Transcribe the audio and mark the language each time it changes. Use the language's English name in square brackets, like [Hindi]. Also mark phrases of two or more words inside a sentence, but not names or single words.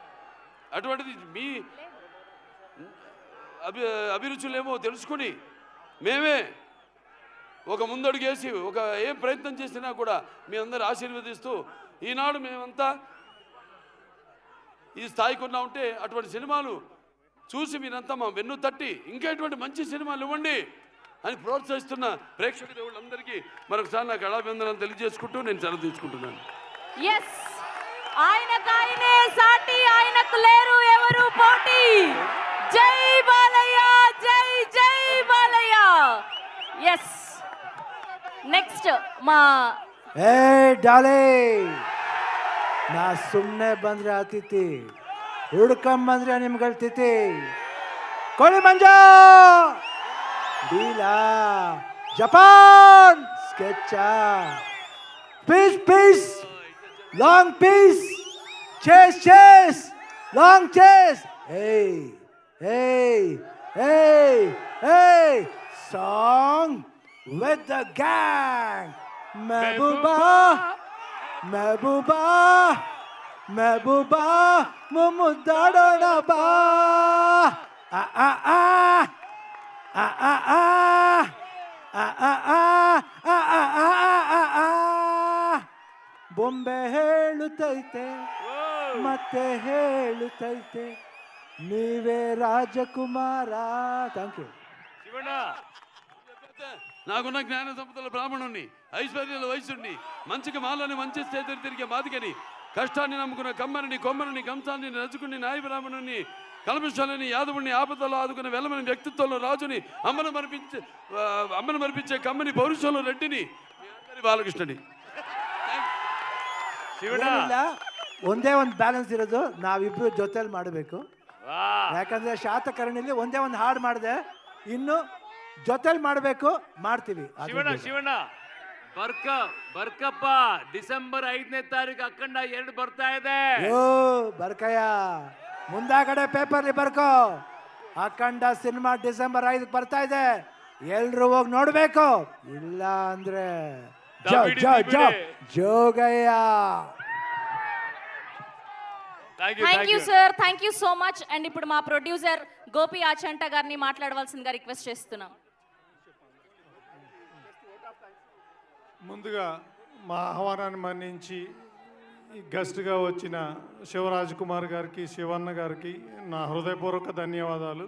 [Telugu] అటువంటిది మీ అభిరుచులేమో తెలుసుకుని మేమే ఒక ముందడుగేసి ఒక ఏం ప్రయత్నం చేసినా కూడా మీ అందరు ఆశీర్వదిస్తూ ఈనాడు మేమంతా ఈ స్థాయికి ఉన్నా ఉంటే అటువంటి సినిమాలు చూసి మీరంతా మా వెన్ను తట్టి ఇంకా ఎటువంటి మంచి సినిమాలు ఇవ్వండి అని ప్రోత్సహిస్తున్న ప్రేక్షక దేవుళ్ళందరికీ మరొకసారి నాకు అభినందనలు తెలియజేసుకుంటూ నేను సెలవు తీసుకుంటున్నాను. ఎస్, ఆయనకాయనే సాటి, ఆయనకు లేరు ఎవరు పోటీ. జై బాలయ్య, జై జై బాలయ్య. [English] Yes, next [Telugu] మా [Kannada] ಏ ಡಾಲೆ ನಾ ಸುಮ್ಮನೆ ಬಂದ್ರೆ ಆತಿತಿ, ಹುಡ್ಕೊಂಬಂದ್ರೆ ನಿಮ್ಗಳ ತಿಥಿ. ಕೋಳಿ ಮಂಜ ಡೀಲಾ ಜಪಾನ್ ಸ್ಕೆಚ [English] piece piece long piece chase chase long chase. ಏಯ್ ಏಯ್ ಏಯ್ ಏಯ್ ಸಾಂಗ್ with the gang. Mehbooba, Mehbooba, Mehbooba, Mumudadona ba. Ah ah ah, ah ah ah, ah ah ah, ah ah ah ah. [Kannada] ಬೊಂಬೆ ಹೇಳುತ್ತೈತೆ ಮತ್ತೆ ಹೇಳುತ್ತೈತೆ ನೀವೇ ರಾಜಕುಮಾರ. [English] Thank you. [Telugu] నాకున్న జ్ఞాన సంపదల బ్రాహ్మణుణ్ణి, ఐశ్వర్యాల వయసుని, మంచికి మాలని మంచి చేతులు తిరిగే మాదిగని, కష్టాన్ని నమ్ముకున్న కమ్మరిని, కొమ్మరిని, కంసాన్ని రజుకుని, నాయ బ్రాహ్మణుని, కల్మషాలని, యాదవుని, ఆపదలో ఆదుకున్న వెలమని, వ్యక్తిత్వంలో రాజుని, అమ్మను మరిపించే కమ్మని, పౌరుషంలో రెడ్డిని, మీ అందరి బాలకృష్ణని. [Kannada] ಏನಿಲ್ಲ, ಒಂದೇ ಒಂದು ಬ್ಯಾಲೆನ್ಸ್ ಇರೋದು, ನಾವಿಬ್ರು ಜೊತೆಲಿ ಮಾಡಬೇಕು. ಯಾಕಂದ್ರೆ ಶಾತಕರ್ಣಿಲಿ ಒಂದೇ ಒಂದು ಹಾಡು ಮಾಡಿದೆ, ಇನ್ನು ಜೊತೆಲಿ ಮಾಡಬೇಕು, ಮಾಡ್ತೀವಿ. ಶಿವಣ್ಣ ಬರ್ಕಪ್ಪ, ಡಿಸೆಂಬರ್ 5ನೇ ತಾರೀಕು ಅಖಂಡ 2 ಬರ್ತಾ ಇದೆ. ಓ ಬರ್ಕಯ್ಯ, ಮುಂದಾಗಡೆ ಪೇಪರ್ಲಿ ಬರ್ಕೋ, ಅಖಂಡ ಸಿನಿಮಾ ಡಿಸೆಂಬರ್ 5 ಬರ್ತಾ ಇದೆ, ಎಲ್ರು ಹೋಗಿ ನೋಡ್ಬೇಕು. ಇಲ್ಲ ಅಂದ್ರೆ ಜೋಗಯ್ಯ. [English] Thank you sir, thank you so much. [Telugu] అండ్ ఇప్పుడు మా ప్రొడ్యూసర్ గోపి ఆచంట గారిని మాట్లాడవలసిందిగా రిక్వెస్ట్ చేస్తున్నాం. ముందుగా మా ఆహ్వానాన్ని మన్నించి గెస్ట్గా వచ్చిన శివరాజ్ కుమార్ గారికి, శివన్న గారికి నా హృదయపూర్వక ధన్యవాదాలు.